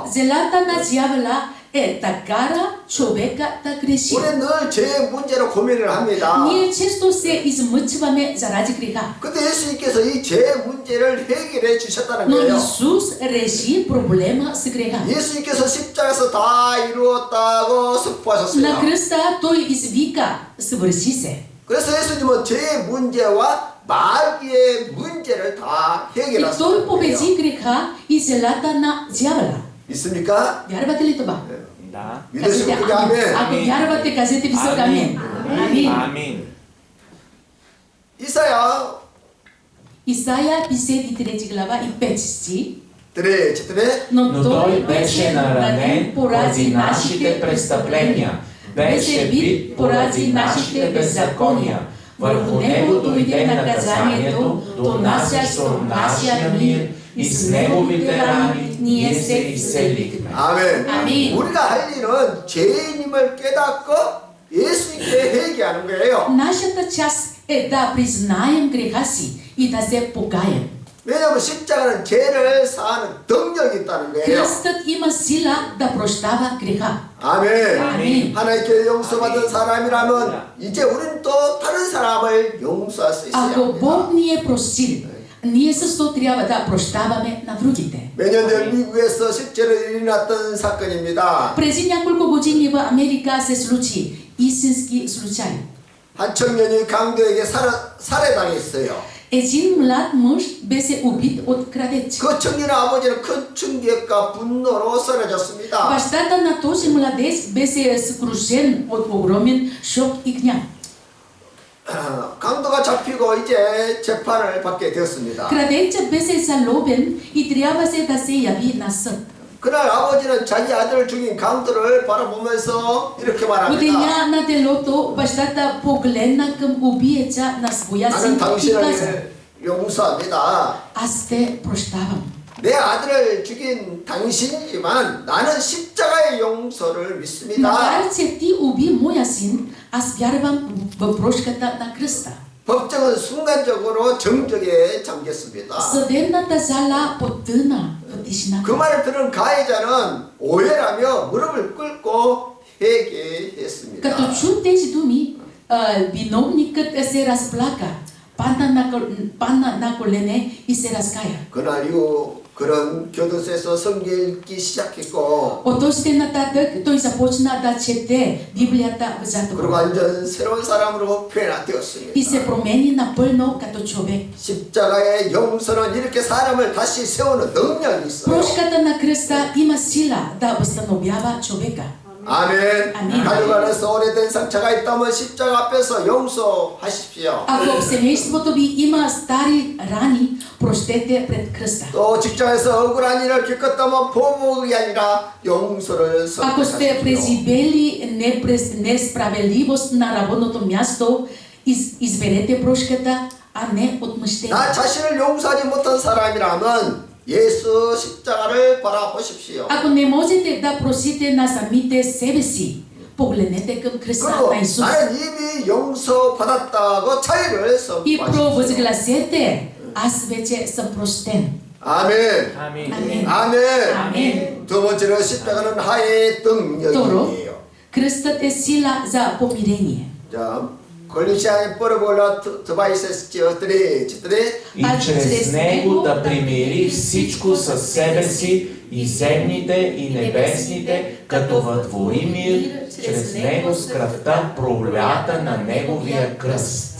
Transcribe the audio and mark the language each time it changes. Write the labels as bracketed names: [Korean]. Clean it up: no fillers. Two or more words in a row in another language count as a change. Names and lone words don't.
[Bulgarian] Зелата на дявола е да кара човека да греши. [Korean] 우리 늘 죄의 문제로 고민을 합니다. [Bulgarian] Ние често се измъчваме заради греха. [Korean] 근데 예수님께서 이 죄의 문제를 해결해 주셨다는 [Bulgarian] Но [Korean] 거예요. [Bulgarian] Исус реши проблема с греха. [Korean] 예수님께서 십자가에서 다 이루었다고 [Bulgarian] На [Korean] 선포하셨습니다. [Bulgarian] кръста Той извика, свърши се. [Korean] 그래서 예수님은 죄의 문제와 마귀의 문제를 다 [Bulgarian] И [Korean] 해결하셨어요. [Bulgarian] Той победи греха и злата на дявола. [Korean] 믿습니까? [Bulgarian] Вярвате ли това? Да. [Korean] 믿으시고 [Bulgarian] Кажете [Korean] 그게 [Bulgarian] амин. [Korean] 아멘. [Bulgarian] Ако вярвате, кажете високо амин. Амин. Амин. [Korean] 이사야 [Bulgarian] Исаия 53 глава и 5 стих. 들에 четире Но той беше наранен поради нашите престъпления, беше бит поради нашите беззакония. Върху него дойде наказанието, донасящо нашия мир, и с неговите рани ние се изцелихме. [Korean] 아멘. 아멘. 우리가 할 일은 죄인임을 깨닫고 예수님께 회개하는 거예요. [Bulgarian] Нашата част е да признаем греха си и да се покаем. [Korean] 왜냐하면 십자가는 죄를 사하는 능력이 있다는 거예요. [Bulgarian] Кръстът има сила да прощава греха. [Korean] 아멘. 아멘. 하나님께 용서받은 사람이라면 이제 우리는 또 다른 사람을 용서할 수 있어야 [Bulgarian] Ако [Korean] 합니다. [Bulgarian] Бог ни е простил, ние също трябва да прощаваме на другите. [Korean] 몇 년 전 미국에서 실제로 일어났던 사건입니다. [Bulgarian] Преди няколко години в Америка се случи истински случай. [Korean] 한 청년이 강도에게 살해당했어요. [Bulgarian] Един млад мъж беше убит от крадец. [Korean] 그 청년의 아버지는 큰 충격과 분노로 쓰러졌습니다. [Bulgarian] Бащата на този младец беше съкрушен от огромен шок и гняв. [Korean] 강도가 잡히고 이제 재판을 받게 되었습니다. [Bulgarian] Крадецът беше заловен и трябваше да се яви на съд. [Korean] 그날 아버지는 자기 아들을 죽인 강도를 바라보면서 이렇게 [Bulgarian] От [Korean] 말합니다. [Bulgarian] деня на делото бащата погледна към убиеца на своя [Korean] 나는 [Bulgarian] син и каза: [Korean] 당신을 용서합니다. [Bulgarian] аз те прощавам. [Korean] 내 아들을 죽인 당신이지만 나는 십자가의 용서를 믿습니다. [Bulgarian] Макар че ти уби моя син, аз вярвам в прошката на кръста. [Korean] 법정은 순간적으로 정적에 잠겼습니다. [Bulgarian] Съдебната зала потъна в тишината. [Korean] 그 말을 들은 가해자는 오해라며 무릎을 꿇고 회개했습니다. [Bulgarian] Като чу тези думи, виновникът се разплака, падна на колене и се разкая. [Korean] 그날 이후 그런 교도소에서 성경 읽기 시작했고 [Bulgarian] От този ден нататък той започна да чете Библията в [Korean] 그리고 [Bulgarian] затвора [Korean] 완전 새로운 사람으로 [Bulgarian] и [Korean] 변화되었습니다. [Bulgarian] се промени напълно като човек. [Korean] 십자가의 용서는 이렇게 사람을 다시 세우는 능력이 있어요. [Bulgarian] Прошката на кръста има сила да възстановява човека. [Korean] 아멘. 아멘. 가족 안에서 오래된 상처가 있다면 십자가 앞에서 용서하십시오. [Bulgarian] Ако в семейството ви има стари рани, прощете пред кръста. [Korean] 또 직장에서 억울한 일을 겪었다면 보복이 아니라 용서를 [Bulgarian] Ако сте [Korean] 선택하십시오. [Bulgarian] преживели несправедливост на работното място, изберете прошката, а не отмъщение. [Korean] 나 자신을 용서하지 못한 사람이라면 예수 십자가를 바라보십시오. [Bulgarian] Ако не можете да просите на самите себе си, погледнете към кръста [Korean] 그리고 [Bulgarian] на Исус [Korean] 나는 이미 용서받았다고 자유를 [Bulgarian] и [Korean] 선포하십시오. [Bulgarian] провъзгласете: аз вече съм простен. [Korean] 아멘. [Bulgarian] Амин. [Korean] 아멘. 아멘. 아멘. 두 번째로 십자가는 하의 [Bulgarian] Второ, [Korean] 능력이에요. [Bulgarian] кръстът е сила за помирение. 자, 골리시아의 뻘어볼라 드바이세스지어 드레 И чрез него да примири всичко със себе си, и земните, и небесните, като вътвори мир, чрез него с кръвта пролята на неговия кръст.